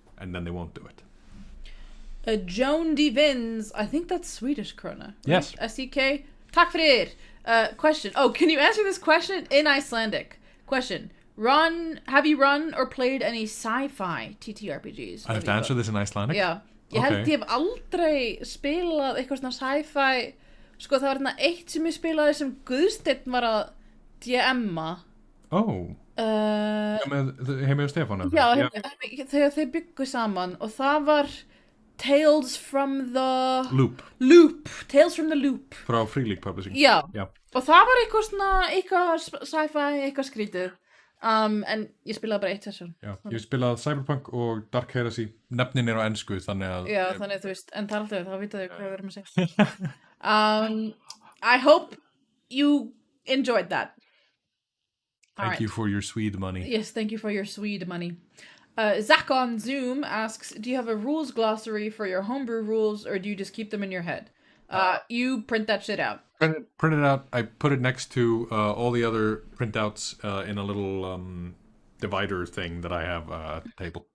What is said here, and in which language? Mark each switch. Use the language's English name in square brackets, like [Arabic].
[English] And then they won't do it. Joan D. Vins, I think that's Swedish, Krona. Right? Yes. SEK. [Swedish] Tack för er. [English] Question. Oh, can you answer this question in Icelandic? Question. Have you run or played any sci-fi TTRPGs? I have to answer this in Icelandic? [Icelandic] Já. Ég held ég hef aldrei spilað eitthvað svona sci-fi. Sko, það var hérna eitt sem ég spilaði sem Guðsteinn var að DM-a. Oh. Heimi og Stefán? Já, þegar þeir byggu saman, og það var Tales from the Loop. Tales from the Loop. Frá Free League Publishing. Já. Og það var eitthvað sci-fi, eitthvað skrítið. En ég spilaði bara eitt session. Já, ég spilaði Cyberpunk og Dark Heresy. Nefnin er á ensku, þannig að... Já, þannig að þú veist, en það er alltaf, þá vita þau hvað við erum að segja. [English] I hope you enjoyed that. Thank you for your Swede money. Yes, thank you for your Swede money. Zach on Zoom asks, do you have a rules glossary for your homebrew rules, or do you just keep them in your head? You print that shit out. Print it out. I put it next to all the other printouts in a little divider thing that I have at the table.